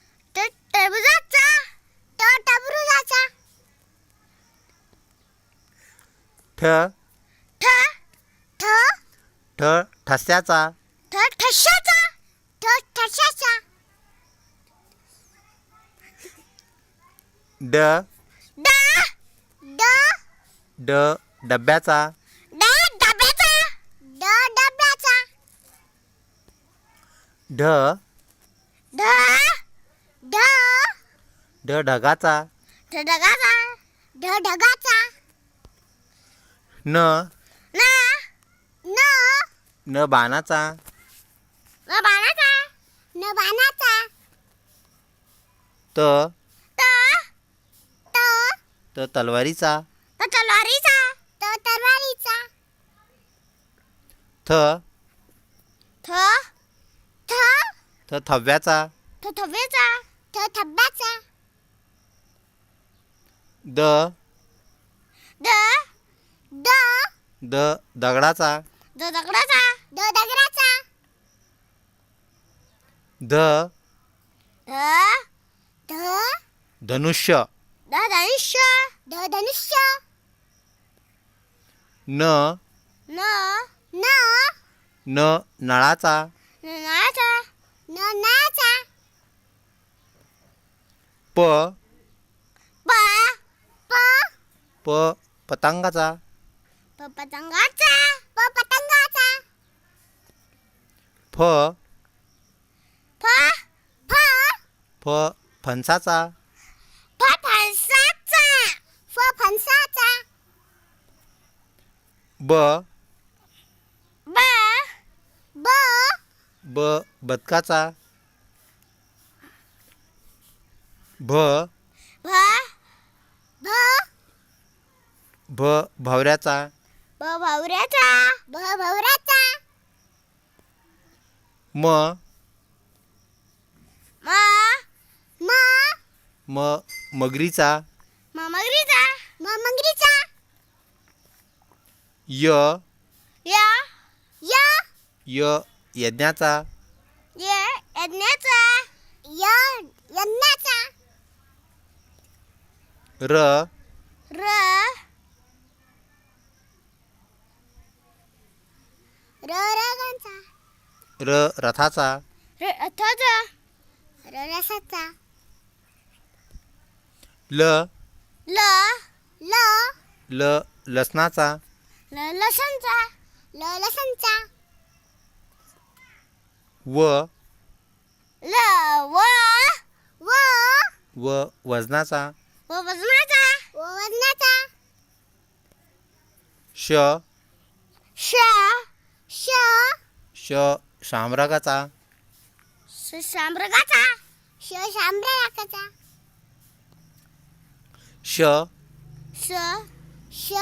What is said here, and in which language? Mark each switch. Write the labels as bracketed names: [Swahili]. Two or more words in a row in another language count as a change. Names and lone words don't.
[Marathi] ठ ठस्याचा. ड ड डब्याचा. ड डब्याचा. ड डब्याचा. ढ ढ ढ ढ ढगाचा. ढ ढगाचा. ढ ढगाचा. न न न न बाणाचा. न बाणाचा. न बाणाचा. त त त त तलवारीचा. त तलवारीचा. त तलवारीचा. थ थ थ थ थव्याचा. थ थव्याचा. थ थब्याचा. द द द द दगडाचा. द दगडाचा. द दगडाचा. ध ध ध धनुष्य. द धनुष्य. द धनुष्य. न न न न नळाचा. नळाचा. न नळाचा. प प प प पतंगाचा. प पतंगाचा. प पतंगाचा. फ फ फ फ फणसाचा. फ फणसाचा. फ फणसाचा. ब ब ब ब बदकाचा. भ भ भ भ भवऱ्याचा. ब भवऱ्याचा. ब भवऱ्याचा. म म म म मगरीचा. म मगरीचा. म मगरीचा. य य य य यज्ञाचा. य यज्ञाचा. य यज्ञाचा. र र र रगांचा. र रथाचा. र रथाचा. र रसाचा. ल ल ल ल लसणाचा. ल लसणचा. ल लसणचा. व ल व व व वजनाचा. व वजनाचा. व वजनाचा. श श श श शामरागाचा. शामरागाचा. श शामरागाचा. श श श